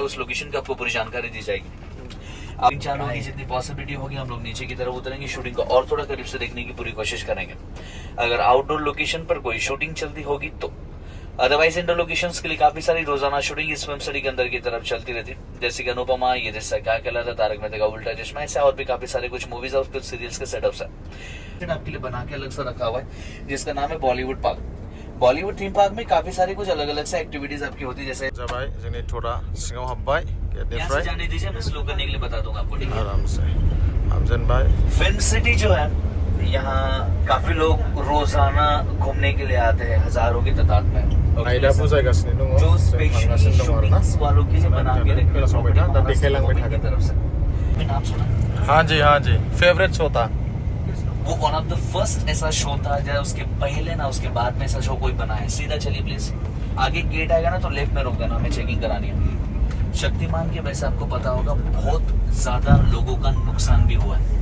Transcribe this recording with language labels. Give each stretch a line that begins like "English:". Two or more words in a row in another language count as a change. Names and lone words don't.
Hindi: उस लोकेशन की आपको पूरी जानकारी दी जाएगी आप 3-4 लोगों की जितनी पॉसिबिलिटी होगी हम लोग नीचे की तरफ उतरेंगे शूटिंग को और थोड़ा करीब से देखने की पूरी कोशिश करेंगे अगर
English: outdoor location
Hindi: पर कोई शूटिंग चलती होगी तो अदरवाइज
English: indoor locations
Hindi: के लिए काफी सारी रोजाना शूटिंग इस फिल्म सिटी के अंदर की तरफ चलती रहती है जैसे कि अनुपमा ये रिश्ता क्या कहलाता तारक मेहता का उल्टा चश्मा ऐसा और भी काफी सारे कुछ मूवीज और कुछ सीरियल्स के सेटअप्स है आपके लिए बना के अलग से रखा हुआ है जिसका नाम है बॉलीवुड पार्क बॉलीवुड थीम पार्क में काफी सारी कुछ अलग अलग से एक्टिविटीज आपकी होती है जैसे
Bodo: जाबाय जोंनि थोड़ा सिङाव हाबबाय
Hindi: यहाँ से जाने दीजिए मैं स्लो करने के लिए बता दूंगा आपको ठीक है
Bodo: आराम से हाबजेनबाय
Hindi: फिल्म सिटी जो है यहाँ काफी लोग रोजाना घूमने के लिए आते हैं हजारों की तादाद में
Bodo: आयदा बुजायगासिनो दङ
Hindi: जो स्पेशली शूटिंग्स वालों के लिए बना के रखे
Bodo: खोनासंबाय था दा देखायलांबाय थागोन
Hindi: तरफ से नाम सुना हाँ जी फेवरेट शो था वो
English: one of the first
Hindi: ऐसा शो था जब उसके पहले ना उसके बाद में ऐसा शो कोई बना है सीधा चलिए प्लीज आगे गेट आएगा ना तो लेफ्ट में रोक देना हमें चेकिंग करानी है शक्तिमान के वैसे आपको पता होगा बहुत ज्यादा लोगों का नुकसान भी हुआ है